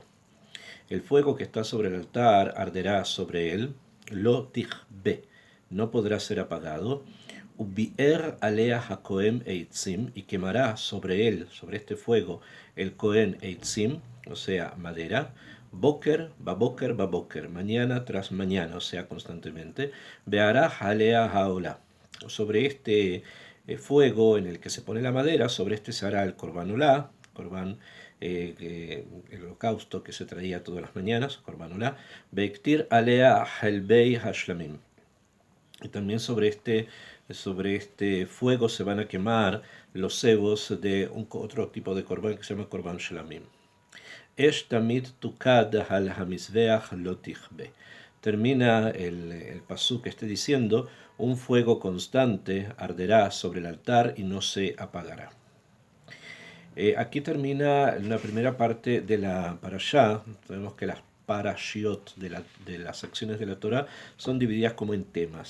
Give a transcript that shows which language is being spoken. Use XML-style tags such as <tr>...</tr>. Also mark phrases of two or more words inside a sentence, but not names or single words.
<es>El fuego que está sobre el altar arderá sobre él,</es> <he>לא תכבה,</he> <es>no podrá ser apagado.</es> <he>ובער עליה הכהן עצים,</he> <es>y quemará sobre él, sobre este fuego, el</es> <he>כהן עצים,</he> <es>o sea, madera.</es> <he>בבקר בבקר,</he> <es>mañana tras mañana, o sea, constantemente.</es> <he>וערך עליה העלה.</he> <es>Sobre este fuego en el que se pone la madera, sobre este se hará el</es> <he>קרבן עולה,</he> <es>el holocausto que se traía todas las mañanas,</es> <he>קרבן עולה והקטיר עליה חלבי השלמים.</he> <es>Y también sobre este fuego se van a quemar los cebos de otro tipo de korban que se llama</es> <he>קרבן שלמים. אש תמיד תוקד על המזבח לא תכבה.</he> <es>Termina el pasuk que esté diciendo: un fuego constante arderá sobre el altar y no se apagará. Aquí termina la primera parte de la parashá. Sabemos que las parashiot de las secciones de la Torah son divididas como en temas.</es>